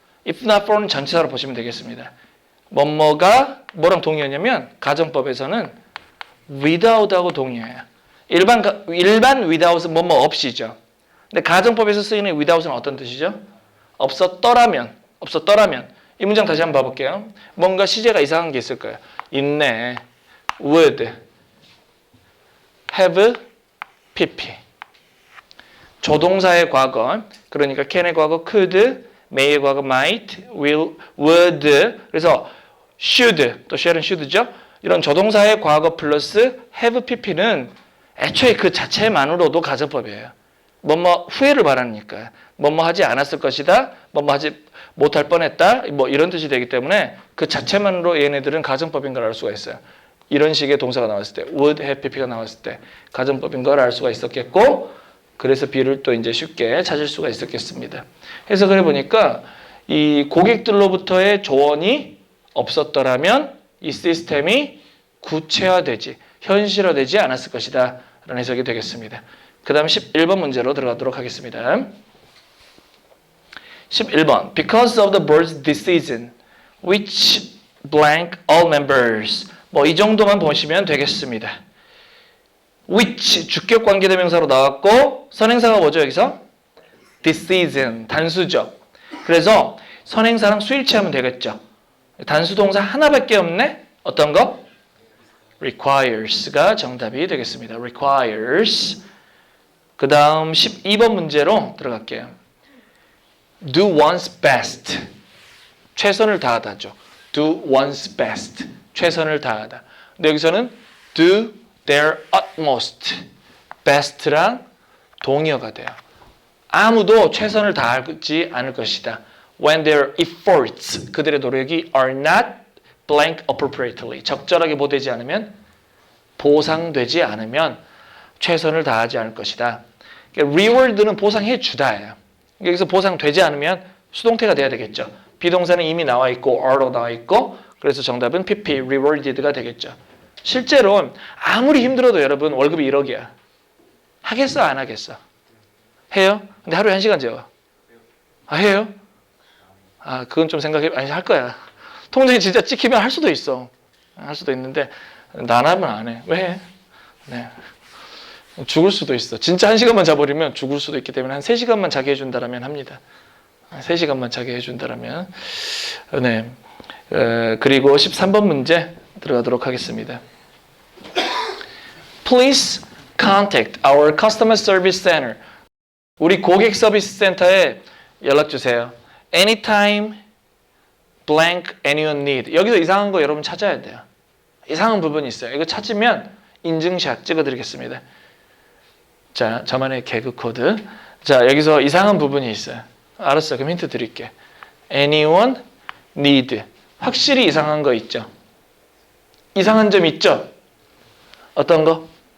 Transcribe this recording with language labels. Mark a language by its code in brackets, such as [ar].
[ko] if not for는 전치사로 보시면 되겠습니다. 뭐뭐가 뭐랑 동의하냐면 가정법에서는 without하고 동의해요. 일반 without은 뭐뭐 없이죠. 근데 가정법에서 쓰이는 without은 어떤 뜻이죠? 없었더라면. 이 문장 다시 한번 봐볼게요. 뭔가 시제가 이상한 게 있을 거예요. 있네. would have pp. 조동사의 과거 그러니까 can의 과거 could, may의 과거 might, will, would. 그래서 should, 또 shall은 should죠. 이런 조동사의 과거 플러스 have pp는 애초에 그 자체만으로도 가정법이에요. 뭐뭐 후회를 바라니까. 뭐뭐 하지 않았을 것이다. 뭐뭐 하지 못할 뻔했다. 뭐 이런 뜻이 되기 때문에 그 자체만으로 얘네들은 가정법인 걸 알 수가 있어요. 이런 식의 동사가 나왔을 때, would have pp가 나왔을 때 가정법인 걸 알 수가 있었겠고, 그래서 B를 또 이제 쉽게 찾을 수가 있었겠습니다. 해석을 해보니까 이 고객들로부터의 조언이 없었더라면 이 시스템이 구체화되지, 현실화되지 않았을 것이다 라는 해석이 되겠습니다. 그 다음 11번 문제로 들어가도록 하겠습니다. [en] 11번 Because of the bird's decision, which blank all members. [ko] 뭐 이 정도만 보시면 되겠습니다. which 주격 관계대명사로 나왔고 선행사가 뭐죠 여기서? decision 단수죠. 그래서 선행사랑 수일치하면 되겠죠. 단수 동사 하나밖에 없네. 어떤 거? requires가 정답이 되겠습니다. requires. 그 다음 12번 문제로 들어갈게요. [en] do one's best. [ko] 최선을 다하다죠. [en] do one's best. [ko] 최선을 다하다. 근데 여기서는 [en] do their utmost. [ko] best랑 동의어가 돼요. 아무도 최선을 다하지 않을 것이다. [en] when their efforts, [ko] 그들의 노력이 [en] are not blank appropriately, [ko] 적절하게 보되지 않으면, 보상되지 않으면 최선을 다하지 않을 것이다. reward는 보상해 주다예요. 여기서 보상되지 않으면 수동태가 돼야 되겠죠. 비동사는 이미 나와 있고 are로 나와 있고, 그래서 정답은 PP, rewarded가 되겠죠. 실제로 아무리 힘들어도 여러분 월급이 1억이야. 하겠어 안 하겠어? 해요? 근데 하루에 1시간 재워. 아 해요? 아 그건 좀 생각해. 아니 할 거야. 통장이 진짜 찍히면 할 수도 있어. 할 수도 있는데 난 하면 안 해. 왜? 네. 죽을 수도 있어. 진짜 1시간만 자버리면 죽을 수도 있기 때문에 한 3시간만 자게 해준다라면 합니다. 3시간만 자게 해준다라면. 네. 그리고 13번 문제 들어가도록 하겠습니다. [en] Please contact our customer service center. [ko] 우리 고객 서비스 센터에 연락 주세요. [en] Anytime blank anyone need. [ko] 여기서 이상한 거 여러분 찾아야 돼요. 이상한 부분이 있어요. 이거 찾으면 인증샷 찍어드리겠습니다. 자, 저만의 개그 코드. 자, 여기서 이상한 부분이 있어요. 알았어요. 그럼 힌트 드릴게. [en] Anyone need. [ko] 확실히 이상한 거 있죠? 이상한 점 있죠? 어떤 거?